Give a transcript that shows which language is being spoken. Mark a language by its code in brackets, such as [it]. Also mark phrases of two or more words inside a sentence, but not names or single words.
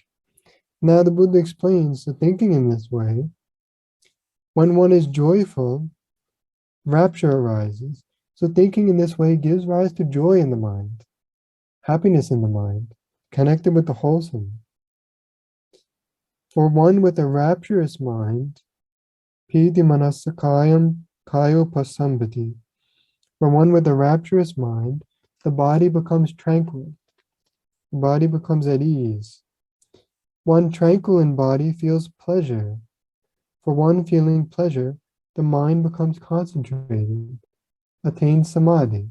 [en] Now the Buddha explains that thinking in this way, when one is joyful, rapture arises. So thinking in this way gives rise to joy in the mind, happiness in the mind, connected with the wholesome. For one with a rapturous mind, [pi] piti manasakayam kayo pasambati. [en] For one with a rapturous mind, the body becomes tranquil. The body becomes at ease. One tranquil in body feels pleasure. For one feeling pleasure, the mind becomes concentrated, attains samadhi.